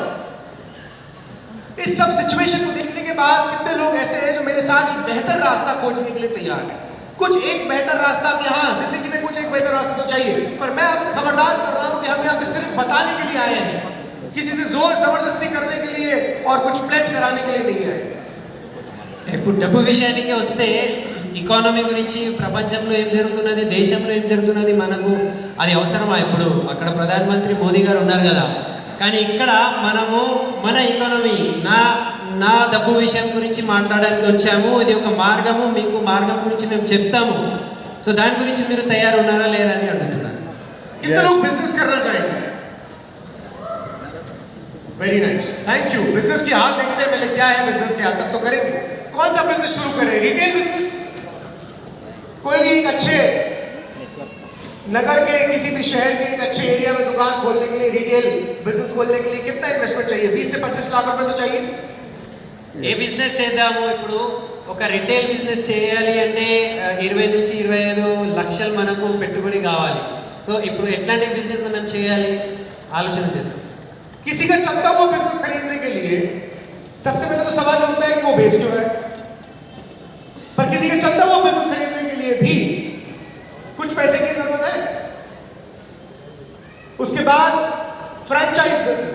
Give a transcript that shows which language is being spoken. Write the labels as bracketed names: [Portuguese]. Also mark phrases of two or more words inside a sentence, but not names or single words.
[Hindi] इस सब सिचुएशन को देखने के बाद कितने लोग ऐसे हैं जो मेरे साथ एक बेहतर रास्ता खोजने के लिए तैयार हैं. कुछ एक बेहतर रास्ता, कि हाँ जिंदगी में कुछ एक बेहतर रास्ता तो चाहिए, पर मैं आपको खबरदार कर रहा हूं कि हम यहाँ पे सिर्फ बताने के लिए आए हैं, किसी से जोर जबरदस्ती करने के लिए और कुछ प्लेज कराने के लिए नहीं आए. [Telugu] ఇప్పుడు డబ్బు విషయానికి వస్తే ఎకానమీ గురించి ప్రపంచంలో ఏం జరుగుతున్నది, దేశంలో ఏం జరుగుతున్నది మనకు అది అవసరమా? ఇప్పుడు అక్కడ ప్రధానమంత్రి మోదీ గారు ఉన్నారు కదా, కానీ ఇక్కడ మనము మన ఎకానమీ నా డబ్బు విషయం గురించి మాట్లాడడానికి వచ్చాము. ఇది ఒక మార్గము, మీకు మార్గం గురించి మేము చెప్తాము. సో దాని గురించి మీరు తయారు ఉన్నారా లేరా అని అడుగుతున్నాను. [Hindi] कितने लोग बिजनेस करना चाहेंगे? [English] Very nice, thank you. [Hindi] बिजनेस की हाल देखते हैं पहले क्या है बिजनेस के हाल, तब तो करेंगे. कौन सा बिजनेस शुरू करें? [English] retail business? [Hindi] कोई भी एक अच्छे नगर के किसी भी शहर के एक अच्छे एरिया में दुकान खोलने के लिए, [English] retail business [Hindi] खोलने के लिए कितना इन्वेस्टमेंट चाहिए? 20 से 25 लाख रुपए तो चाहिए. [Telugu] ఏ బిజినెస్ చేద్దాము? ఇప్పుడు ఒక [English] retail business [Telugu] చేయాలి అంటే 20 నుంచి 25 లక్షలు మనకు పెట్టుబడి కావాలి. సో ఇప్పుడు ఎట్లాంటి బిజినెస్ మనం చేయాలి ఆలోచన చేద్దాం. [Hindi] किसी का चलता हुआ बिजनेस खरीदने के लिए सबसे पहले तो सवाल उठता है कि वो बेच क्यों रहा है. पर किसी का चलता हुआ बिजनेस खरीदने के लिए भी कुछ पैसे की जरूरत है. उसके बाद [English] franchise business.